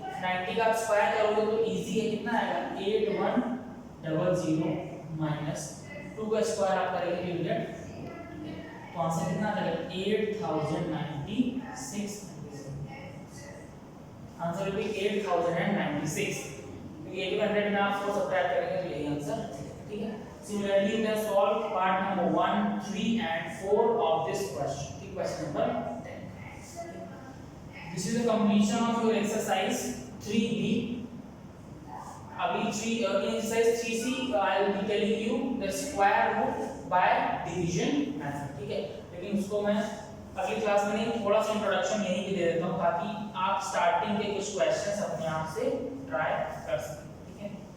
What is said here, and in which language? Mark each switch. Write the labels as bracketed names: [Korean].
[Hindi] 90 का आप स्क्वायर करोगे तो इजी है, कितना आएगा, 8100 माइनस 2 का स्क्वायर आप करेंगे तो [English] you get, [Hindi] तो आंसर कितना आ जाएगा, 8096। [English] answer will be [Hindi] 8096, क्योंकि 800 में आप 4 सब्ट्रैक्ट करेंगे तो यही आंसर, ठीक है। [English] Similarly, you can solve part number 1, 3 and 4 of this question. Question number 10. This is the completion of your exercise 3B. अभी in exercise 3C I will be telling you the square root by division method, [Hindi] ठीक है। लेकिन उसको मैं अगली class में नहीं, थोड़ा सा इंट्रोडक्शन यहीं पे दे देता हूँ ताकि आप स्टार्टिंग के कुछ क्वेश्चंस अपने आप से ट्राई कर सकें, ठीक है।